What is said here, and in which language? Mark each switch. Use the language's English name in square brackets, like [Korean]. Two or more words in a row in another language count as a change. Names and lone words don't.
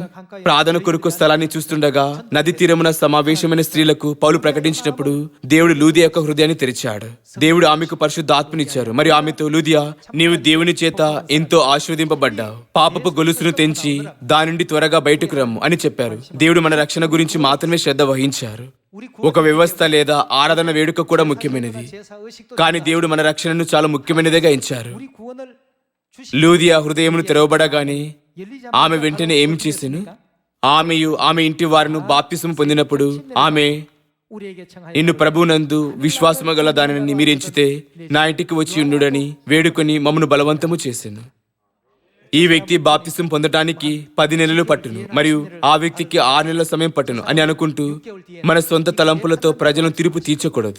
[Telugu] ప్రార్థన కొరకు స్థలాన్ని చూస్తుండగా నది తీరమున సమావేశమైన స్త్రీలకు పౌలు ప్రకటించినప్పుడు దేవుడు లూదియా యొక్క హృదయాన్ని తెరిచాడు. దేవుడు ఆమెకు పరిశుద్ధ ఆత్మనిచ్చారు. మరియు ఆమెతో, లూదియా, నీవు దేవుని చేత ఎంతో ఆశీర్వదింపబడ్డావు. పాపపు గొలుసును తెంచి దాని నుండి త్వరగా బయటకు రమ్ము అని చెప్పారు. దేవుడు మన రక్షణ గురించి మాత్రమే శ్రద్ధ వహించారు. ఒక వ్యవస్థ లేదా ఆరాధన వేడుక కూడా ముఖ్యమైనది. [Korean] 제사 의식도 [Telugu] కానీ దేవుడు మన రక్షణను చాలా ముఖ్యమైనదిగా ఎంచారు. [Korean] 우리 구원을 [Telugu] లూదియా హృదయమును తెరవబడగానే ఆమె వెంటనే ఏమి చేసెను? ఆమెయు ఆమె ఇంటి వారును బాప్తిసం పొందినప్పుడు ఆమె, [Korean] 우리에게 청하여 [Telugu] నిన్ను ప్రభునందు విశ్వాసము గల దానిని మీరెంచితే నా ఇంటికి వచ్చి ఉండుడని వేడుకొని మమ్మను బలవంతము చేసెను. ఈ వ్యక్తి బాప్తిసం పొందటానికి 10 నెలలు పట్టును మరియు ఆ వ్యక్తికి 6 నెలల సమయం పట్టును అని అనుకుంటూ మన సొంత తలంపులతో ప్రజలను తీర్పు తీర్చకూడదు.